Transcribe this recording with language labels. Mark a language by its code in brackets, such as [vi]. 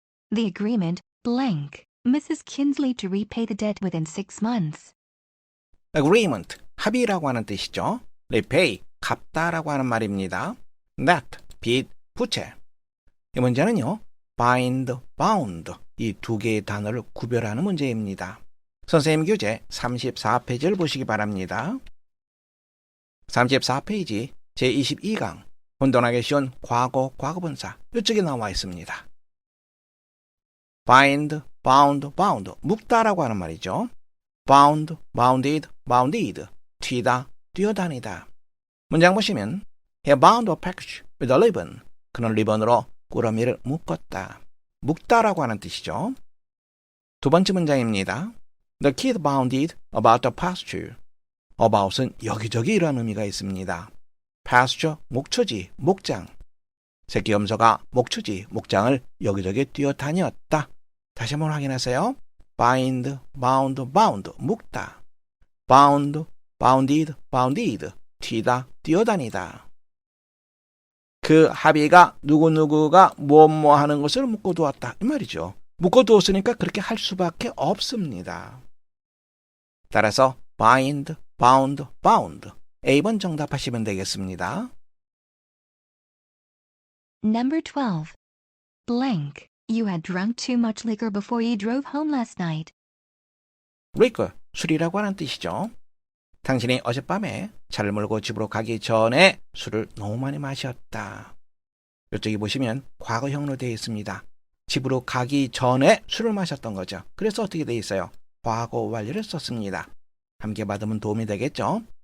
[en] The agreement, blank, Mrs. Kinsley to repay the debt within 6 months. [ko] agreement, 합의라고 하는 뜻이죠. repay, 갚다라고 하는 말입니다. that, 빚, 부채. 이 문제는요, bind, bound 이 두 개의 단어를 구별하는 문제입니다. 선생님 교재 34페이지를 보시기 바랍니다. 34페이지 제22강 혼돈하기 쉬운 과거, 과거분사 이쪽에 나와 있습니다. bind, bound, bound 묶다라고 하는 말이죠. bound, bounded, bounded 튀다, 뛰어다니다. 문장 보시면 [en] He bound a package with a ribbon. [ko] 그는 리본으로 꾸러미를 묶었다. 묶다라고 하는 뜻이죠. 두 번째 문장입니다. [en] The kid bounded about the pasture. [ko] about은 여기저기 이런 의미가 있습니다. pasture, 목초지, 목장. 새끼 염소가 목초지, 목장을 여기저기 뛰어다녔다. 다시 한번 확인하세요. bind, bound, bound, 묶다. bound, bounded, bounded, 튀다, 뛰어다니다. 그 합의가 누구누구가 뭐뭐 하는 것을 묶어두었다. 이 말이죠. 묶어두었으니까 그렇게 할 수밖에 없습니다. 따라서 bind, bound, bound. A번 정답하시면 되겠습니다. [en] Number 12. Blank. You had drunk too much liquor before you drove home last night. [ko] liquor, 술이라고 하는 뜻이죠. 당신이 어젯밤에 차를 몰고 집으로 가기 전에 술을 너무 많이 마셨다. 이쪽에 보시면 과거형으로 되어 있습니다. 집으로 가기 전에 술을 마셨던 거죠. 그래서 어떻게 되어 있어요? 과거 완료를 썼습니다. 함께 받으면 도움이 되겠죠?